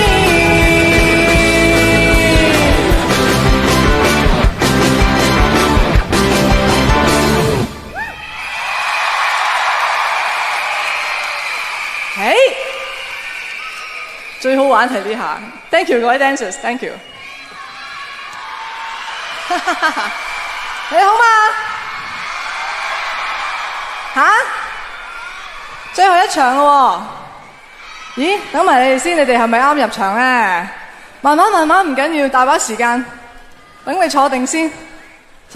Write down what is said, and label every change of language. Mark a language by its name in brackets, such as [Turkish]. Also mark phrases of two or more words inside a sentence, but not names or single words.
[Cantonese] 最好玩係呢下 ， [English] thank you [Cantonese] 各位 dancers， [English] thank you 。 [Cantonese] 你好嘛？吓？最後一場咯喎？咦？等埋你哋先，你哋係咪啱入場咧？慢慢唔緊要，大把時間，等你坐定先。